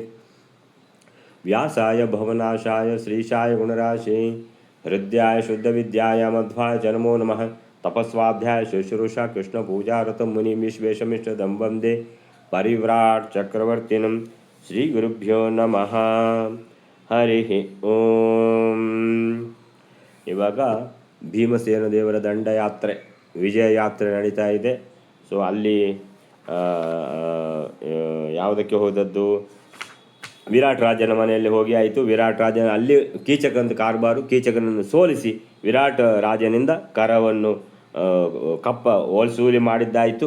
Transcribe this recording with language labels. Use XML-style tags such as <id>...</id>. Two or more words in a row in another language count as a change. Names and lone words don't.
<sa>व्यासाय भवनाशाय श्रीशाय गुणराशे हृद्याय शुद्धविद्याय मध्वाय च नमो नमः। तपस्वाध्याय शुश्रूषा कृष्णपूजारतं मुनिं विश्वेशमिष्टदं वन्दे परिव्राट् चक्रवर्तिनं श्रीगुरुभ्यो नमः। ಹರಿ ಓಂ.</sa> <kn>ಇವಾಗ ಭೀಮಸೇನ ದೇವರ ದಂಡಯಾತ್ರೆ ವಿಜಯ ಯಾತ್ರೆ ನಡೀತಾ ಇದೆ. ಸೊ ಅಲ್ಲಿ ಯಾವುದಕ್ಕೆ ಹೋದದ್ದು? ವಿರಾಟ್ ರಾಜನ ಮನೆಯಲ್ಲಿ ಹೋಗಿ ಆಯಿತು. ವಿರಾಟ್ ರಾಜನ ಅಲ್ಲಿ ಕೀಚಕಂತ ಕಾರ್ಬಾರು, ಕೀಚಕನನ್ನು ಸೋಲಿಸಿ ವಿರಾಟ್ ರಾಜನಿಂದ ಕರವನ್ನು ಓಲ್ಸೂಲಿ ಮಾಡಿದ್ದಾಯಿತು.</kn>